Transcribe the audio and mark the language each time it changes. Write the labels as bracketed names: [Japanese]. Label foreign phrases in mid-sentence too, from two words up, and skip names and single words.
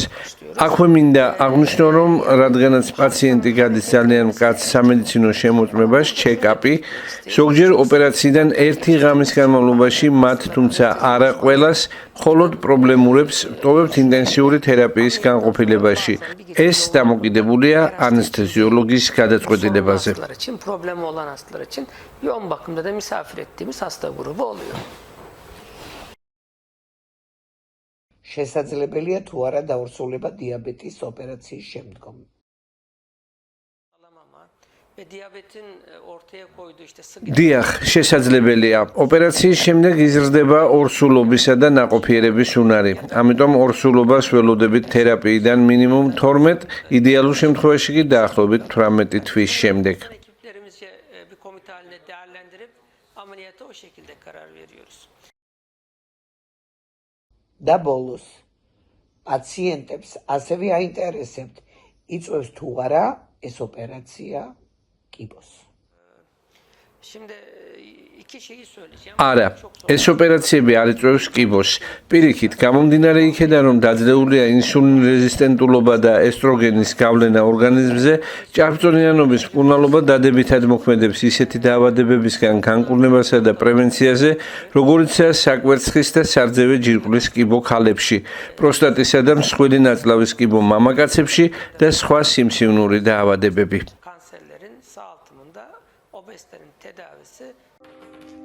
[Georgian] აქვე მინდა აღვნიშნო, რომ რადგანაც პაციენტი გადის ძალიან მკაცრ სამედიცინო შემოწმებას, ჩეკაპი, ზოგჯერ ოპერაციიდან 1 ღამის განმავლობაში მათ, თუმცა არა ყველას, მხოლოდ პრობლემურებს ვტოვებთ ინტენსიური თერაპიის განყოფილებაში. ეს დამოკიდებულია ანესთეზიოლოგის გადაწყვეტილებაზე. [Turkish] için, problemi olan hastalar için yoğun bakımda da misafir ettiğimiz hasta grubu oluyor. [Georgian] შესაძლებელია თუ არა დაორსულება დიაბეტის ოპერაციის შემდგომ. [Turkish] Ve diyabetin ortaya koyduğu işte sık [Georgian] დიახ, შესაძლებელია. ოპერაციის შემდეგ იზრდება ორსულობისა და ნაყოფიერების უნარი. ამიტომ ორსულობას ველოდებით თერაპიიდან მინიმუმ 12, იდეალურ შემთხვევაში კი დაახლოებით 18 თვის შემდეგ. [Turkish] ekiplerimizce bir komite haline değerlendirip ameliyata o şekilde karar veriyoruz. [Georgian] და ბოლოს, პაციენტებს ასევე აინტერესებთ, იწვევს თუ არა ეს ოპერაცია კიბოს. [Turkish] Şimdi iki şeyi söyleyeceğim. [Georgian] არა, ეს ოპერაციები არ იწვევს კიბოს. პირიქით, გამომდინარე იქედან, რომ დაძლეულია ინსულინ რეზისტენტულობა და ესტროგენის გავლენა ორგანიზმზე, ჭარბწონიანობის მკურნალობა დადებითად მოქმედებს ისეთი დაავადებებისგან განკურნებასა და პრევენციაზე, როგორიცაა საკვერცხის და სარძევე ჯირკვლის კიბო ქალებში, პროსტატისა და მსხვილი ნაწლავის კიბო მამაკაცებში და სხვა სიმსივნური დაავადებები. [Turkish] Kanserlerin sağaltımında obezitenin tedavisi